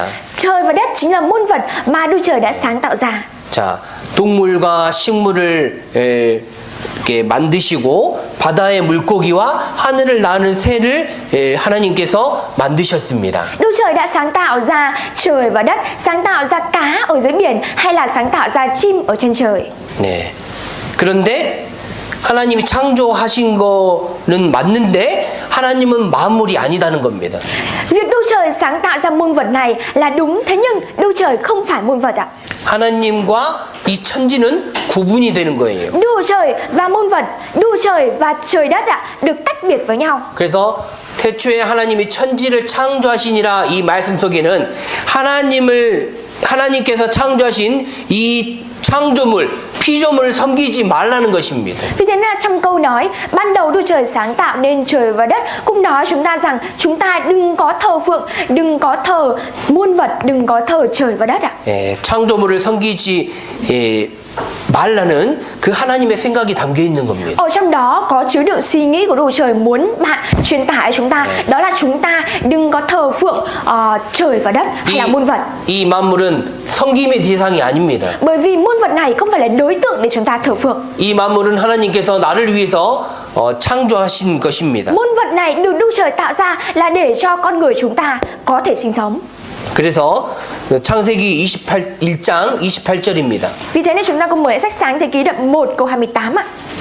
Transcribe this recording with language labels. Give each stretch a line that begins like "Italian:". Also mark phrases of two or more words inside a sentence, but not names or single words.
Vietnamese: Trời và đất chính là muôn vật mà Đức Trời đã sáng tạo ra.
Korean: 자, 동물과 식물을 이렇게 만드시고 바다의 물고기와 하늘을 나는 새를 하나님께서 만드셨습니다.
Vietnamese: Đức Trời đã sáng tạo ra trời và đất, sáng tạo ra cá ở dưới biển, hay là sáng tạo ra chim ở trên trời.
Korean: 네. 그런데 하나님이 창조하신 거는 맞는데 하나님은 만물이 아니다는 겁니다.
Vietnamese: Việc Đức Trời sáng tạo ra muôn vật này là đúng, thế nhưng Đức Trời không phải muôn vật ạ.
Korean: 하나님과 이 천지는 구분이 되는 거예요.
Vietnamese: Đức Trời và muôn vật, Đức Trời và trời đất ạ, được tách biệt với nhau.
Korean: 그래서 태초에 하나님이 천지를 창조하시니라 이 말씀 속에는 하나님께서 창조하신 이 창조물, 피조물을 섬기지 말라는 것입니다.
Vietnamese: Vì thế nên trong câu nói ban đầu Đức Trời sáng tạo nên trời và đất cũng nói chúng ta rằng chúng ta đừng có thờ phượng, đừng có thờ muôn vật, đừng có thờ trời và đất ạ.
Korean: 창조물을 섬기지 말라는 그 하나님의 생각이 담겨 있는 겁니다.
Vietnamese: Ở trong đó có chứa đựng suy nghĩ của Đức Trời muốn bạn truyền tải chúng ta, đó là chúng ta đừng có thờ phượng trời và đất hay là muôn vật.
Korean: 이 만물은 섬김의 대상이 아닙니다.
Vietnamese: Bởi vì muôn vật này không phải là đối tượng để chúng ta thờ phượng.
Korean: 이 만물은 하나님께서 나를 위해서 창조하신 것입니다.
Vietnamese: Muôn vật này được Đức Trời tạo ra là để cho con người chúng ta có thể sinh sống.
Korean: 그래서 창세기 1장 28절입니다.
Vietnamese: Vì thế nên chúng ta cùng mở lại sách Sáng Thế Ký đoạn 1 câu 28 ạ.